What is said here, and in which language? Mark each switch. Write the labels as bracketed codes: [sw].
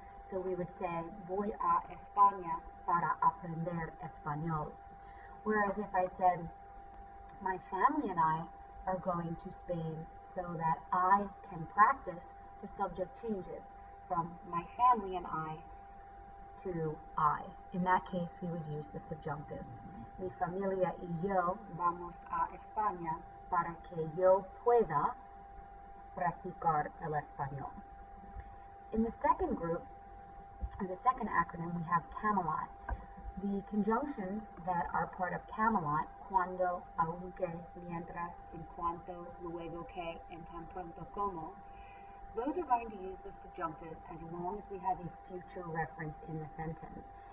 [en] So we would say, [es] voy a España para aprender español. [en] Whereas if I said, my family and I are going to Spain so that I can practice, the subject changes from my family and I to I. In that case, we would use the subjunctive. [es] Mi familia y yo vamos a España para que yo pueda practicar el español. [en] In the second group, or the second acronym, we have Camelot. The conjunctions that are part of Camelot, [es] cuando, aunque, mientras, en cuanto, luego que, and tan pronto como, [en] those are going to use the subjunctive as long as we have a future reference in the sentence.